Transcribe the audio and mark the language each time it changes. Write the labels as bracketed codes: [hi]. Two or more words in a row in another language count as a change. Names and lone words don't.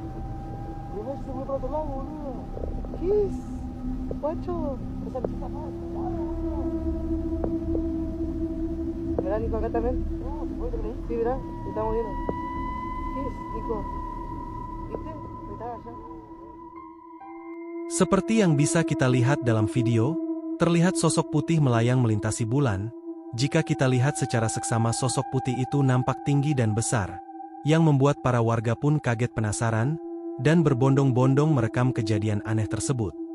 [es] Se fue por otro lado, boludo. ¿Qué es? Guacho. Esa chica más. Mirá, Nico, acá también. Sí, mirá, se está moviendo. ¿Qué es, Nico? ¿Viste? Está allá. [id] Seperti yang bisa kita lihat dalam video, terlihat sosok putih melayang melintasi bulan. Jika kita lihat secara seksama sosok putih itu nampak tinggi dan besar, yang membuat para warga pun kaget penasaran, dan berbondong-bondong merekam kejadian aneh tersebut.